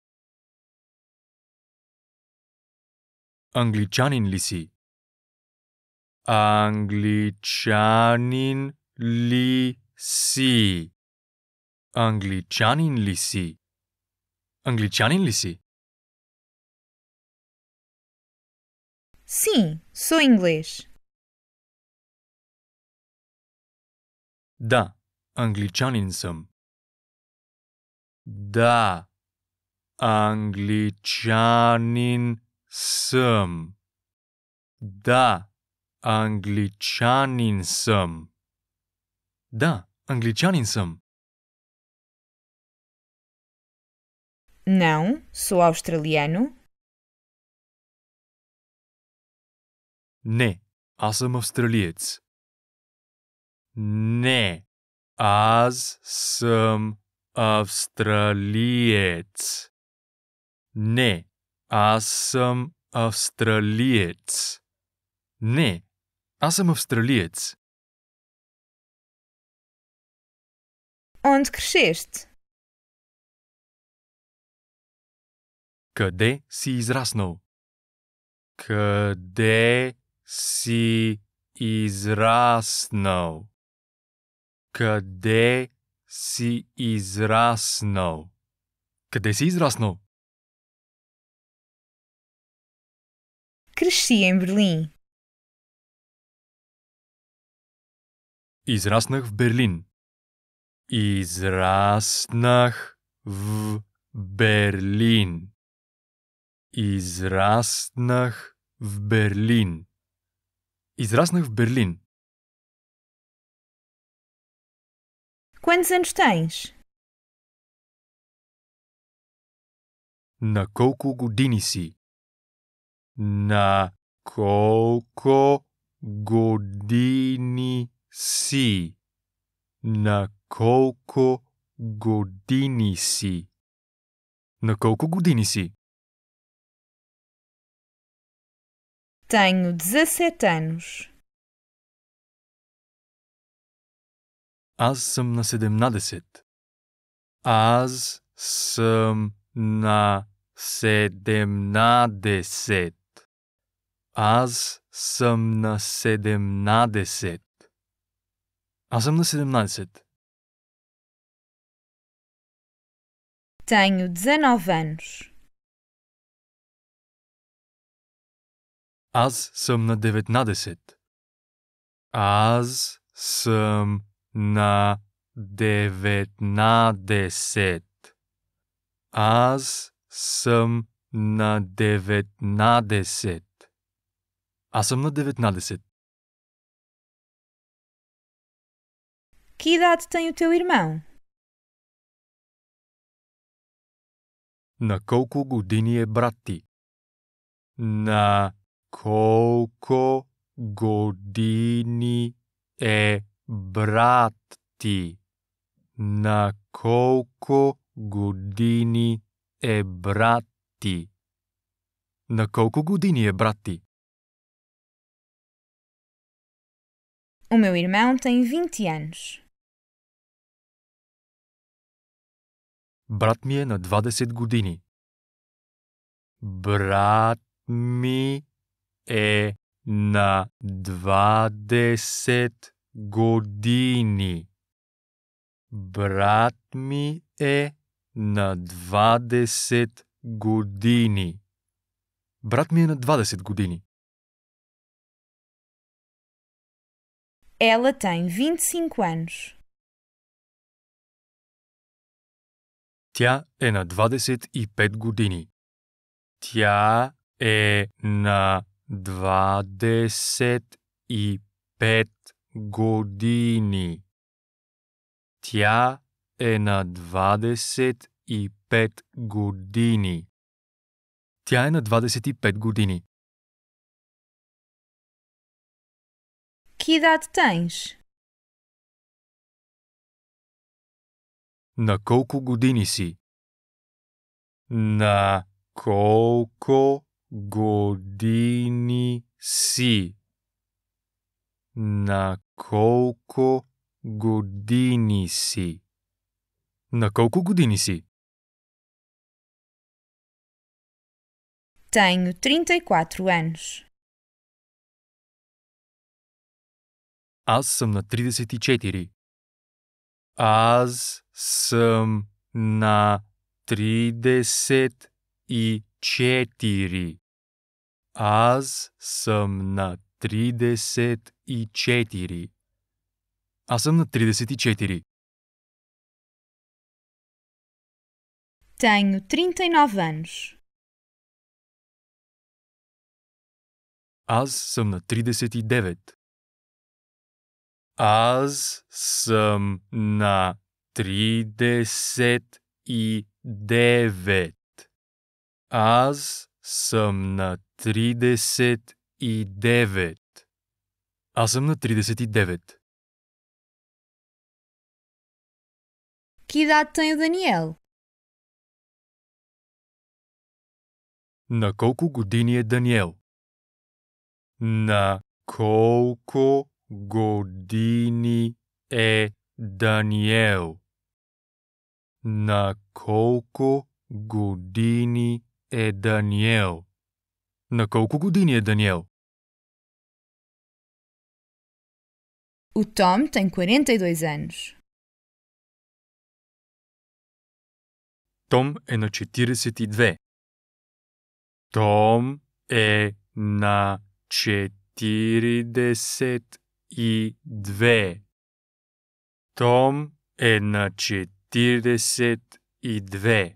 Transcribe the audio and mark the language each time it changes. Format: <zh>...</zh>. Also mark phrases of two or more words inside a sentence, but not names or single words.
<bg>Англичанин ли си? Англичанин ли си? Англичанин ли си? Англичанин ли си?</bg> <pt>Sim, sou inglês.</pt> <bg>Да, англичанин съм. Да, англичанин съм. Да, англичанин съм. Да, англичанин съм.</bg> <pt>Não, sou australiano.</pt> <bg>Не, аз съм австралиец. Не, аз съм австралиец. Не, аз съм австралиец. Не, аз съм австралиец.</bg> <pt>Onde cresceste?</pt> <bg>Къде си израснал? Къде си израснал? Къде си израснал? Къде си израснал?</bg> <pt>Cresci em Berlim.</pt> <bg>Израснах в Берлин. Израснах в Берлин. Израснах в Берлин. Израснах в Берлин.</bg> <pt>Quantos anos tens?</pt> <bg>На колко години си? На колко години си? На колко години си? На колко години си?</bg> <pt>Tenho 17 anos.</pt> <bg>Аз съм на 17. Аз съм на 17. Аз съм на 17. Аз съм на 17.</bg> <pt>Tenho 19 anos.</pt> <bg>Аз съм на 19. Аз съм на 19. Аз съм на 19. Аз съм на 19.</bg> <pt>Que idade tem o teu irmão?</pt> <bg>На колко години е брат ти? На колко години е брат ти? На колко години е брат ти? На колко години е брат ти?</bg> <pt>O meu irmão tem 20 anos.</pt> <bg>Брат ми е на 20 години. Брат ми е на 20 години. Брат ми е на 20 години. Брат ми е на 20 години.</bg> <pt>Ela tem 25 anos.</pt> <bg>Тя е на 25 години. Тя е на 25 години. Тя е на 25 години. Тя е на 25 години.</bg> <pt>Que idade tens?</pt> <bg>На колко години си? На колко години си? На колко години си? На колко години си?</bg> <pt>Tenho 34 anos.</pt> <bg>Аз съм на 34. Аз съм на 34. Аз съм на 34. Аз съм на 34.</bg> <pt>Tenho 39 anos.</pt> <bg>Аз съм на 39. Аз съм на 39. Аз съм на 39. Аз съм на 39.</bg> <pt>Que idade tem o Daniel?</pt> <bg>На колко години е Даниел? На колко години е Даниел? На колко години е Даниел? На колко години е Даниел?</bg> <pt>O Tom tem 42 anos.</pt> <bg>Том е на 42. Том е на 42. Том е на 42.</bg>